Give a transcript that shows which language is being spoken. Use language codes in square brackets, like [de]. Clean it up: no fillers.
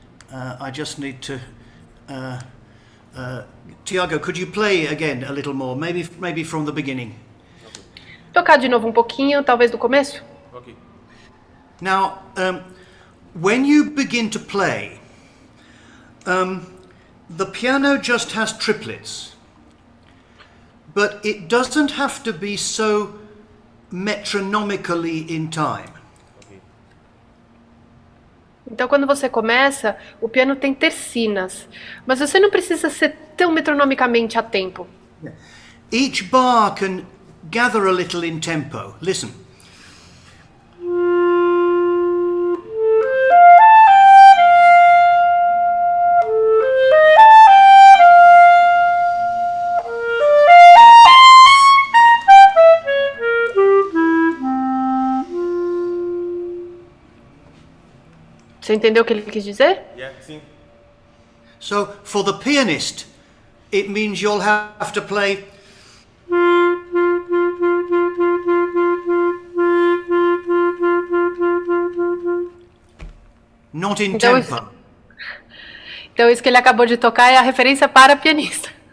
[en] I just need to. Tiago, could you play again a little more? Maybe from the beginning. [pt] Tocar de novo um pouquinho, talvez do começo. [en] Okay. Now, when you begin to play, the piano just has triplets, but it doesn't have to be so metronomically in time. [pt] Então, quando você começa, o piano tem tercinas, mas você não precisa ser tão metronomicamente a tempo. [en] Each bar can gather a little in tempo. Listen. [pt] Você entendeu o que ele quis dizer? Yeah, sim. [en] So, for the pianist, it means you'll have to play not in tempo. [pt] Então isso que ele acabou de tocar é a referência para pianista.